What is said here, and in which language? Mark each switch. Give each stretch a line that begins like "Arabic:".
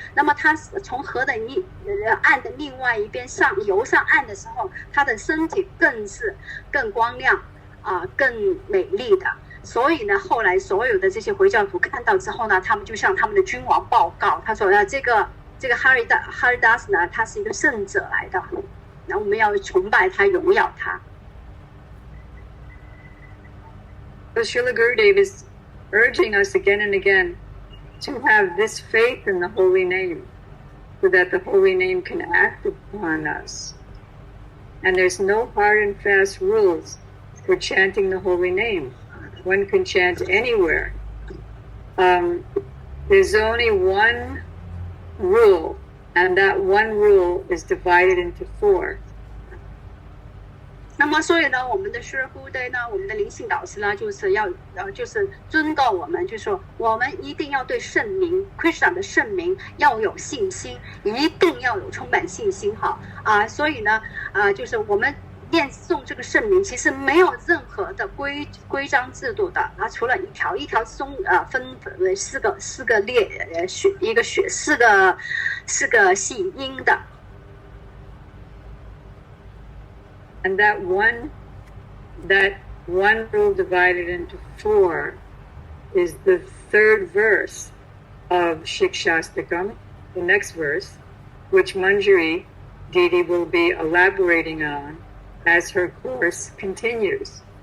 Chinese: 那么他从河的岸的另外一边游上岸的时候，他的身体更光亮更美丽的。所以呢，后来所有的这些回教徒看到之后呢，他们就向他们的君王报告，他说这个哈尔达斯呢，他是一个圣者来的，然后我们要崇拜他，荣耀他。
English: So Srila Gurudev is urging us again and again to have this faith in the holy name, so that the holy name can act upon us. And there's no hard and fast rules for chanting the holy name. One can chant anywhere. There's only one rule, and that one rule is divided into 4.
Chinese: 那么，所以呢，我们的师父对呢，我们的灵性导师呢，就是要就是尊告我们，就是说，我们一定要对圣名 Krishna 的圣名要有信心，一定要有充满信心哈所以呢就是我们念诵这个圣名，其实没有任何的规章制度的除了一条一条分为四个列一个血四个细音的。
English: And that one rule divided into 4 is the 3rd verse of Siksastakam, the next verse, which Manjari Devi will be elaborating on as her course continues.